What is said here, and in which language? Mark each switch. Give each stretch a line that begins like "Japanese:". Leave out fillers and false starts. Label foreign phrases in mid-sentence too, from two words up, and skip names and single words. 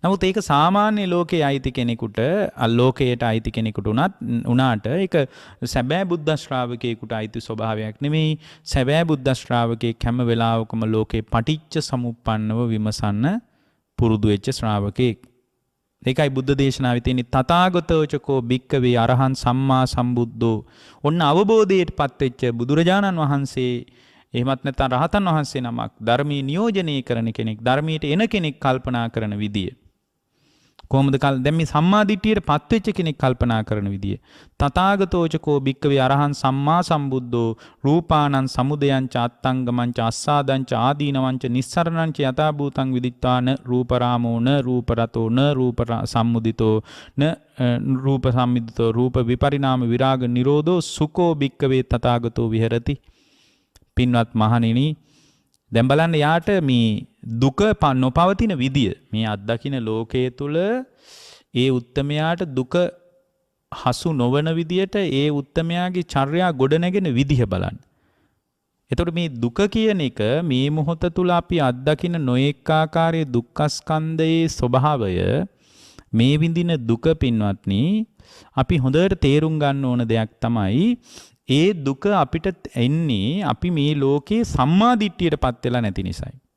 Sinhala: නමුත් ඒක සාමාන්‍ය ලෝකයේ අයිති කෙනෙකුට ලෝකයට අයිති කෙනෙකුට උනාට ඒක සැබෑ බුද්ධ ශ්‍රාවකයෙකුට අයිති ස්වභාවයක් නෙමෙයි. සැබෑ බුද්ධ ශ්‍රාවකයෙක් හැම වෙලාවකම ලෝකේ පටිච්ච සමුප්පන්නව විමසන්න පුරුදු වෙච්ච ශ්‍රාවකයෙක්. ඒකයි බුද්ධ දේශනාවේ තියෙන
Pali: තථාගතෝචකෝ භික්කවේ අරහං සම්මා සම්බුද්ධෝ.
Sinhala: ඔන්න අවබෝධයටපත් වෙච්ච බුදුරජාණන් වහන්සේ එහෙමත් නැත්නම් රහතන් වහන්සේ නමක් ධර්මී නියෝජනය කරන කෙනෙක්, ධර්මයට එන කෙනෙක් කල්පනා කරන විදිය. කොහොමද දැන් මේ සම්මා දිට්ඨියට පත් වෙච්ච කෙනෙක් කල්පනා කරන විදිය.
Pali: තථාගතෝචකෝ භික්කවේ අරහං සම්මා සම්බුද්ධෝ රූපානං සමුදයංච අත්තංගමංච අස්සාදංච ආදීනවංච නිස්සරණංච යථා භූතං විදිත්වාන රූපරාමෝ න රූපරතෝ න රූප සම්මුදිතෝ න රූප සම්මිදිතෝ රූප විපරිණාම විරාග නිරෝධෝ සුකෝ භික්කවේ තථාගතෝ විහෙරති.
Sinhala: පින්වත් මහණෙනි, දැන් බලන්න යාට මේ දුක නොපවතින විදිය, මේ අත්දකින්න ලෝකයේ තුල ඒ උත්තමයාට දුක හසු නොවන විදියට ඒ උත්තමයාගේ චර්යා ගොඩනැගෙන විදිහ බලන්න. එතකොට මේ දුක කියන එක මේ මොහොත තුල අපි අත්දකින්න නොඑක ආකාරයේ දුක්ඛස්කන්ධයේ ස්වභාවය, මේ විඳින දුක පින්වත්නි, අපි හොඳට තේරුම් ගන්න ඕන දෙයක් තමයි ඒ දුක අපිට එන්නේ අපි මේ ලෝකේ සම්මා දිට්ඨියටපත් වෙලා නැති නිසායි.